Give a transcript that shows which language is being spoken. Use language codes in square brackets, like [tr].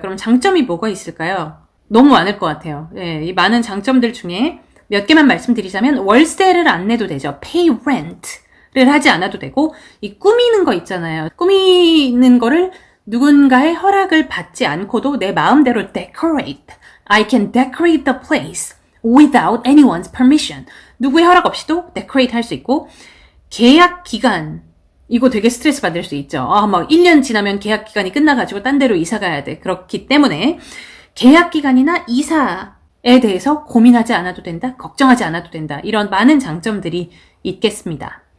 [ko] 그럼 장점이 뭐가 있을까요? 너무 많을 것 같아요. 네, 이 많은 장점들 중에 몇 개만 말씀드리자면 월세를 안 내도 되죠. [en] pay rent [ko] 를 하지 않아도 되고 이 꾸미는 거 있잖아요. 꾸미는 거를 누군가의 허락을 받지 않고도 내 마음대로 decorate. [en] I can decorate the place without anyone's permission. [ko] 누구의 허락 없이도 decorate 할 수 있고 계약 기간 이거 되게 스트레스 받을 수 있죠. 막 1년 지나면 계약 기간이 끝나가지고 딴 데로 이사 가야 돼. 그렇기 때문에 계약 기간이나 이사에 대해서 고민하지 않아도 된다. 걱정하지 않아도 된다. 이런 많은 장점들이 있겠습니다.